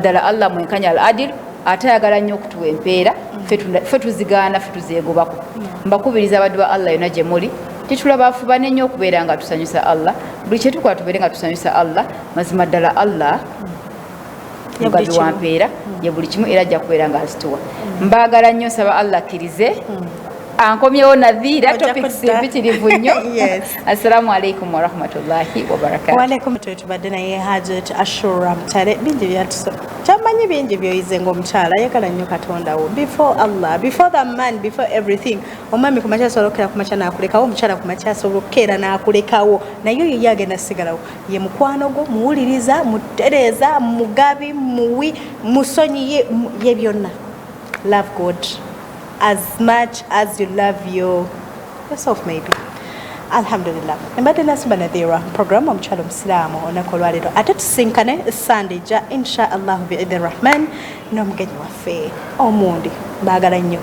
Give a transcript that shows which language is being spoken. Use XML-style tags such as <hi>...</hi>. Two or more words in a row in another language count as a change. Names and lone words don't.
<lg>ddala Allah mwenkanya</lg> <ar>العادل</ar> <lg>ate ayagala nnyo okutuwa empeera ffe tuzigaana ffe tuzeegobako mbakubiriza abaddu ba Allah yonna gye muli titulaba afubane nnyo okubeera nga tusanyusa Allah buli kye tukola tubeere nga tusanyusa Allah mazima ddala Allah mugabi wa mpeera ye buli kimu era ajja kubeera nga azituwa mbaagala nnyo nsaba Allah akkirize ankomyewo nadhira topics mpitirivu nnyo</lg> <ar>السلام عليكم ورحمة الله وبركاته</ar> <lg>waalaikum tubadde naye Hajat Ashura Mutale bingi kyamanyi bingi byoyize ng'omukyala ayagala nnyo Katonda wo</lg> <en>before Allah before the man before everything</en> <lg>omwami kumakya asobola okukera kumakya n'akulekawo omukyala kumakya asobola okukeera n'akulekawo naye oyo ye agenda sigalawo ye mukwano gwo muwuliriza mutereeza mugabi muwi musonyi ye byonna</lg> <en>love God as much as you love yourself maybe.</en> <lg>Alhamdulillah. Mbadde nasumba nadhira programu omukyala omusiraamu olunaku olwaleero ate tusinkane Sunday ja</lg> <ar>إن شاء الله بإذن الرحمن</ar> <lg>n'omugenyi waffe omundi baagala nnyo.</lg>